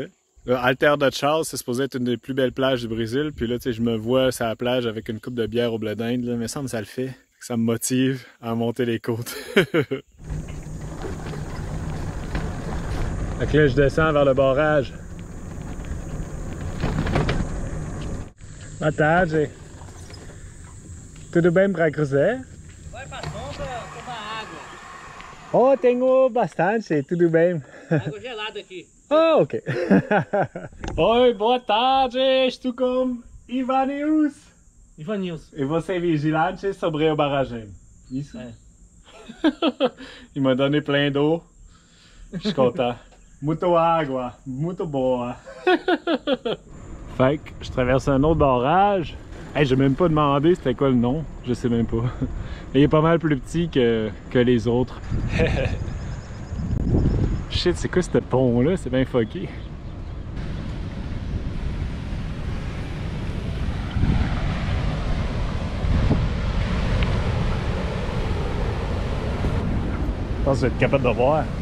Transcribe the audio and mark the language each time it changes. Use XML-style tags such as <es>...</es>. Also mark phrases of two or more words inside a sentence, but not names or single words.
<fr>Là, Alter da Chao, c'est supposé être une des plus belles plages du Brésil. Puis là, tu sais, je me vois sur la plage avec une coupe de bière au blé d'Inde, là, mais ça me fait. Ça me motive à monter les côtes. Fait que là, je descends vers le barrage.</fr> <pt>Boa tarde. Tudo bem para cruzar? Vai pra sombra tomar água. Oh, tenho bastante, tudo bem. Água gelada aqui. Oh, ok. Oi, boa tarde, estou com Ivanius. Ivanilson. E você é vigilante sobre o barragem? Isso? É.</pt> <fr>Il m'a donné plein d'eau. Je suis content.</fr> <pt>Muito água, muito boa.</pt> <fr>Fait que je traverse un autre barrage. Hey, j'ai même pas demandé c'était quoi le nom. Je sais même pas. Il est pas mal plus petit que les autres. Shit, c'est quoi ce pont-là? C'est bien fucké. Je pense que je vais être capable de voir.</fr>